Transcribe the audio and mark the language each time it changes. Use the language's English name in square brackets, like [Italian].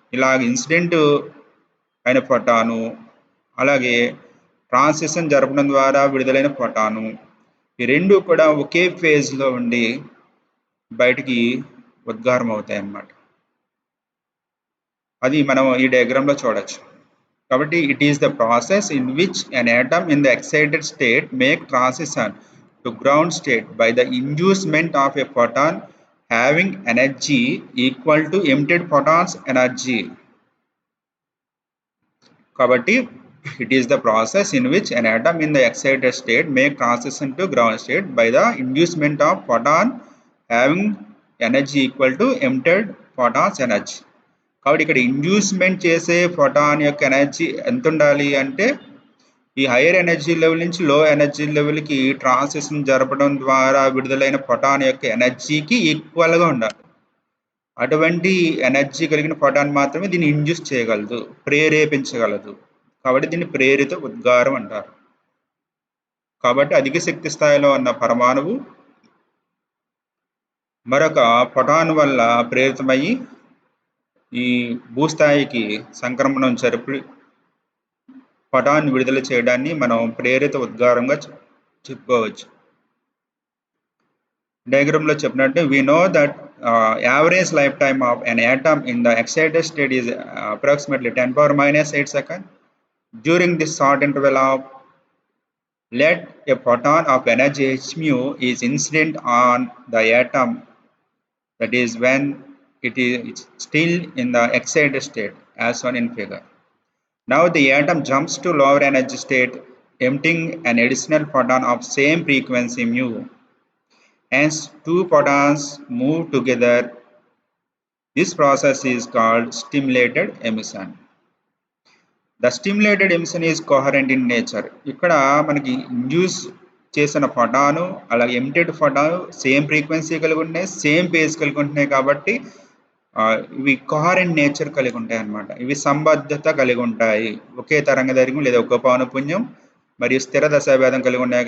[Telugu] ఇలాగ ఇన్సిడెంట్ అయిన ఫోటాను, అలాగే ట్రాన్సిషన్ జరపడం ద్వారా విడుదలైన ఫోటాను, ఈ రెండు కూడా ఒకే ఫేజ్లో ఉండి బయటికి ఉద్గారం అవుతాయి అన్నమాట. అది మనం ఈ డయాగ్రామ్లో చూడొచ్చు. [English] కాబట్టి it is the process in which an atom in the excited state make transition to ground state by the inducement of a photon having energy equal to emitted photons energy. కాబట్టి it is the process in which an atom in the excited state make transition to ground state by the inducement of photon having energy equal to emitted photons energy. [Telugu] కాబట్టి ఇక్కడ inducement చేసే photon యొక్క energy ఎంత ఉండాలి అంటే ఈ hire energy level నుంచి లో ఎనర్జీ లెవెల్కి ట్రాన్సిషన్ జరపడం ద్వారా విడుదలైన ఫోటాన్ యొక్క ఎనర్జీకి ఈక్వల్గా ఉండాలి. అటువంటి ఎనర్జీ కలిగిన ఫోటాన్ మాత్రమే దీన్ని ఇండ్యూస్ చేయగలదు, ప్రేరేపించగలదు. కాబట్టి దీన్ని ప్రేరిత ఉద్గారం అంటారు. కాబట్టి అధిక శక్తి స్థాయిలో ఉన్న పరమాణువు మరొక ఫోటాన్ వల్ల ప్రేరితమయ్యి ఈ భూస్థాయికి సంక్రమణం జరిపి ఫోటాన్ విడుదల చేయడాన్ని మనం ప్రేరిత ఉద్గారంగా చెప్పుకోవచ్చు. డయాగ్రామ్లో చెప్పినట్టు [English] we know that average lifetime of an atom in the excited state is approximately 10⁻⁸ second. During this short interval of let a photon of energy h mu is incident on the atom, that is when it is still in the excited state as shown in figure. Now the atom jumps to lower energy state, emitting an additional photon of same frequency mu. Hence, two photons move together. This process is called stimulated emission. The stimulated emission is coherent in nature. [Telugu] ఇక్కడ మనకి induce చేసిన ఫోటాను అలాగే emitted ఫోటాను same frequency కలిగి ఉన్నాయి, same phase కలిగి ఉంటున్నాయి. కాబట్టి ఇవి కోహరెంట్ నేచర్ కలిగి ఉంటాయి అన్నమాట. ఇవి సంబద్ధత కలిగి ఉంటాయి. ఒకే తరంగ దైర్ఘ్యం లేదా ఒకే పౌనఃపున్యం మరియు స్థిర దశాభేదం కలిగి ఉన్నాయి.